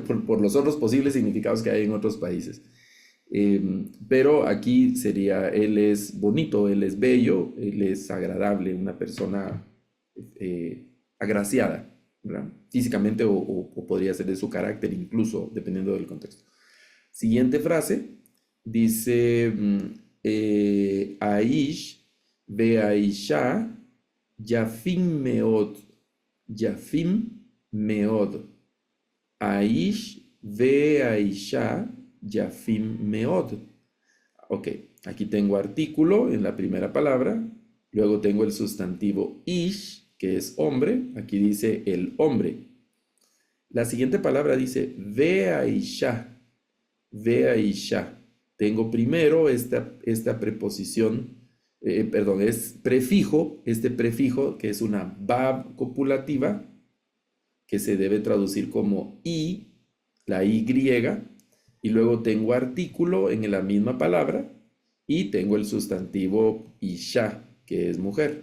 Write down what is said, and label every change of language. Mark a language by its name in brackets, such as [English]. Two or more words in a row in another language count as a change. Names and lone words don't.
[Spanish] Por los otros posibles significados que hay en otros países. Pero aquí sería, él es bonito, él es bello, él es agradable, una persona agraciada, ¿verdad? Físicamente o podría ser de su carácter incluso, dependiendo del contexto. Siguiente frase, dice, [Hebrew] האיש והאשה יפים מאוד, יפים מאוד. האיש והאשה יפים מאוד. [Spanish] Ok, aquí tengo artículo en la primera palabra, luego tengo el sustantivo ish, que es hombre, aquí dice el hombre. La siguiente palabra dice [Hebrew] והאשה, והאשה. [Spanish] Tengo primero esta preposición, perdón, es prefijo, este prefijo que es una bab copulativa, que se debe traducir como i, la y, y luego tengo artículo en la misma palabra y tengo el sustantivo isha, que es mujer.